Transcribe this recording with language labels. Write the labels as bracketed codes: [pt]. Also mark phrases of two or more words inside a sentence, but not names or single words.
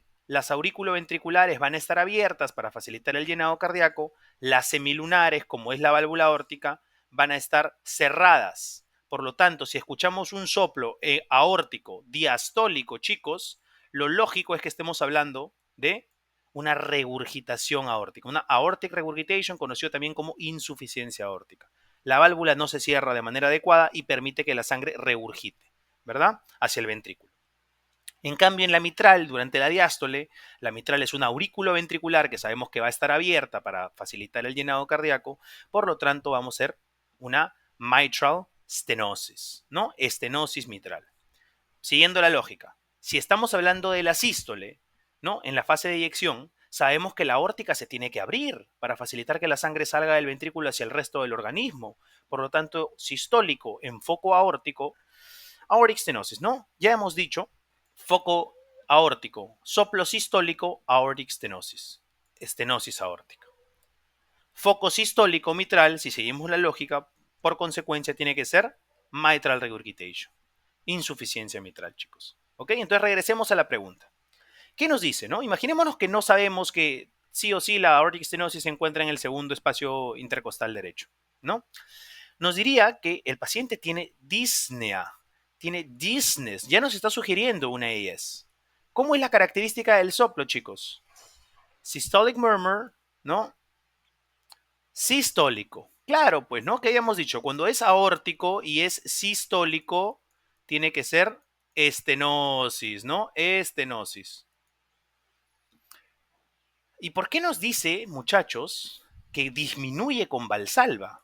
[es] Las auriculoventriculares van a estar abiertas para facilitar el llenado cardíaco, las semilunares, como es la válvula aórtica, van a estar cerradas. Por lo tanto, si escuchamos un soplo aórtico diastólico, chicos, lo lógico es que estemos hablando de una regurgitación aórtica, una [en] aortic regurgitation, [es] conocido también como insuficiencia aórtica. La válvula no se cierra de manera adecuada y permite que la sangre regurgite, ¿verdad? Hacia el ventrículo. En cambio, en la mitral, durante la diástole, la mitral es una aurículo ventricular que sabemos que va a estar abierta para facilitar el llenado cardíaco, por lo tanto vamos a hacer una [en] mitral stenosis, [es] ¿no? Estenosis mitral. Siguiendo la lógica, si estamos hablando de la sístole, ¿no? En la fase de eyección, sabemos que la aórtica se tiene que abrir para facilitar que la sangre salga del ventrículo hacia el resto del organismo. Por lo tanto, sistólico en foco aórtico, [en] aortic stenosis, [es] ¿no? Ya hemos dicho foco aórtico, soplo sistólico, [en] aortic stenosis, [es] estenosis aórtica. Foco sistólico mitral, si seguimos la lógica, por consecuencia tiene que ser [en] mitral regurgitation, [es] insuficiencia mitral, chicos. ¿Ok? Entonces regresemos a la pregunta. ¿Qué nos dice, no? Imaginémonos que no sabemos que sí o sí la [en] aortic stenosis [es] se encuentra en el segundo espacio intercostal derecho, ¿no? Nos diría que el paciente tiene disnea, tiene dizziness, ya nos está sugiriendo una AS. ¿Cómo es la característica del soplo, chicos? [en] Systolic murmur, [es] ¿no? Sistólico. Claro, pues, ¿no? Que habíamos dicho, cuando es aórtico y es sistólico, tiene que ser estenosis, ¿no? Estenosis. ¿Y por qué nos dice, muchachos, que disminuye con Valsalva?